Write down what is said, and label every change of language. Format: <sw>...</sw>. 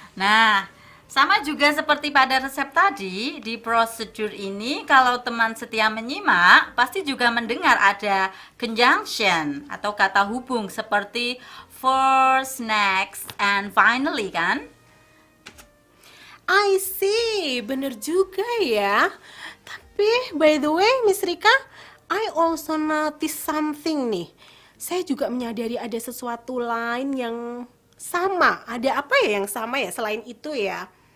<id>Nah, sama juga seperti pada resep tadi, di prosedur ini kalau teman setia menyimak, pasti juga mendengar ada conjunction atau kata hubung seperti first, next, and finally kan? I see, bener juga ya.</id> <en>Tapi by the way, Miss Rika, I also notice something nih.</en> <id>Saya juga menyadari ada sesuatu lain yang sama. Ada apa ya yang sama ya selain itu ya?</id>